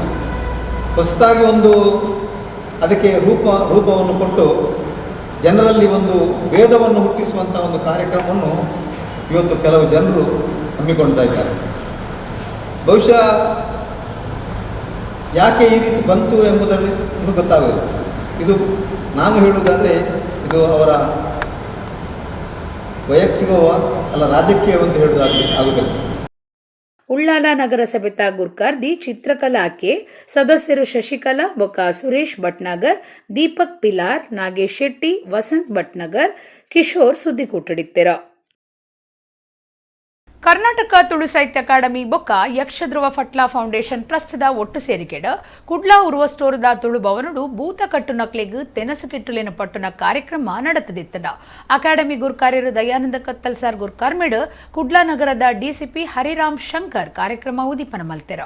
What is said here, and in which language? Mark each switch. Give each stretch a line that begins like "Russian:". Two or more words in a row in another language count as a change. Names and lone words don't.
Kannada: ಹೊಸದಾಗಿ ಒಂದು ಅದಕ್ಕೆ ರೂಪವನ್ನು ಕೊಟ್ಟು ಜನರಲ್ಲಿ ಒಂದು ಭೇದವನ್ನು ಹುಟ್ಟಿಸುವಂಥ ಒಂದು ಕಾರ್ಯಕ್ರಮವನ್ನು ಇವತ್ತು ಕೆಲವು ಜನರು ಹಮ್ಮಿಕೊಳ್ತಾ ಇದ್ದಾರೆ. ಬಹುಶಃ ಯಾಕೆ ಈ ರೀತಿ ಬಂತು ಎಂಬುದರಲ್ಲಿ ಒಂದು ಗೊತ್ತಾಗೋದಿಲ್ಲ. ಇದು ನಾನು ಹೇಳುವುದಾದರೆ ಇದು ಅವರ ವೈಯಕ್ತಿಕವ ಅಲ್ಲ ರಾಜಕೀಯವಂತ ಹೇಳುವುದಾಗಲಿ ಆಗುವುದಿಲ್ಲ.
Tulu: ಉಳ್ಳಾಲ ನಗರಸಭೆತ ಗುರ್ಕಾರ್ದಿ ಚಿತ್ರಕಲಾಕ್ಕೆ ಸದಸ್ಯರು ಶಶಿಕಲಾ ಬೊಕ್ಕ ಸುರೇಶ್ ಭಟ್ನಗರ್, ದೀಪಕ್ ಪಿಲಾರ್, ನಾಗೇಶ್ ಶೆಟ್ಟಿ, ವಸಂತ್ ಭಟ್ನಗರ್, ಕಿಶೋರ್ ಸುದ್ದಿಕೂಟಡಿತ್ತೆರ. ಕರ್ನಾಟಕ ತುಳು ಸಾಹಿತ್ಯ ಅಕಾಡೆಮಿ ಬೊಕ್ಕ ಯಕ್ಷಧ್ರುವ ಫಟ್ಲಾ ಫೌಂಡೇಶನ್ ಟ್ರಸ್ಟ್ದ ಒಟ್ಟು ಸೇರಿಕೆಡ ಕುಡ್ಲಾ ಉರುವ ಸ್ಟೋರ್ದ ತುಳು ಭವನಡು ಭೂತ ಕಟ್ಟುನಕ್ಲೆಗ್ ತೆನಸು ಕಿಟ್ಟುಲಿನ ಪಟ್ಟುನ ಕಾರ್ಯಕ್ರಮ ನಡೆತದಿತ್ತಡ ಅಕಾಡೆಮಿ ಗುರ್ಕಾರ್ಯರು ದಯಾನಂದ ಕತ್ತಲ್ ಸಾರ್ ಗುರ್ಕಾರ್ಮೆಡ್ ಕುಡ್ಲಾ ನಗರದ ಡಿಸಿಪಿ ಹರಿರಾಮ್ ಶಂಕರ್ ಕಾರ್ಯಕ್ರಮ ಉದೀಪನ ಮಲ್ತೆರ.